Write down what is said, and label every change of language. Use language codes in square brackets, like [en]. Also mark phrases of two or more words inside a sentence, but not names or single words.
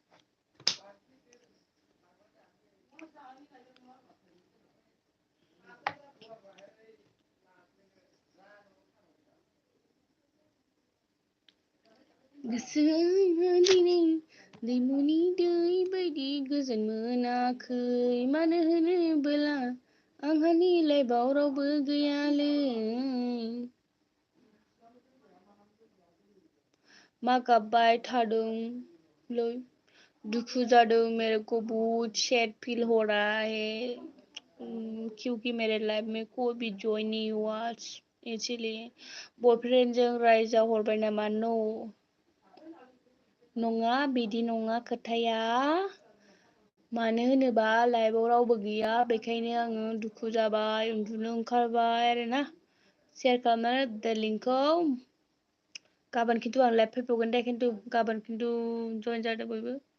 [brx] गोसोआ दिनै दैमुनि दै बायदि गोजोन मोनाखै मानो होनोबोला आंहानि लाइफआव रावबो गैयालै मा गाबबाय थादोंलै दुखु जादों, [hi] मेरे को बहुत [en] sad feel [hi] हो रहा है क्योंकि मेरे लाइफ में कोई भी जॉय नहीं हुआ इसलिए बॉयफ्रेंड [brx] जों रायजा हरबाय नामा? नो नङा, बिदि नङा खोथाया। मानो होनोबा लाइफआव रावबो गैया, बेखायनो आङो दुखु जाबाय, उन्दुनो ओंखारबाय आरोना। शेयार खालामनानै दा लिंकखौ गाबोन खिन्थु आं लाइभ फैबावगोन दे, गाबोन खिन्थु जइन जादो बयबो।